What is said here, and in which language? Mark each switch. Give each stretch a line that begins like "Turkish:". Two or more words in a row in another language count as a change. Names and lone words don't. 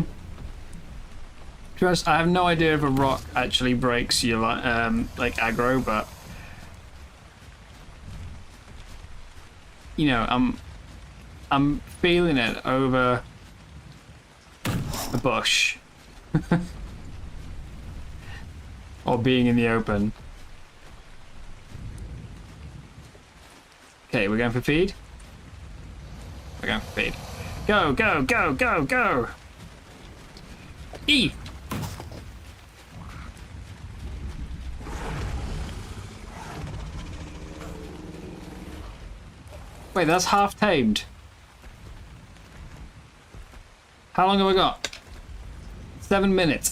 English: To be honest, I have no idea if a rock actually breaks your like aggro, but you know, I'm feeling it over a bush or being in the open. Okay, we're going for feed. We're going for feed. Go, go, go, go, go! E! Wait, that's half tamed. How long have I got? 7 minutes.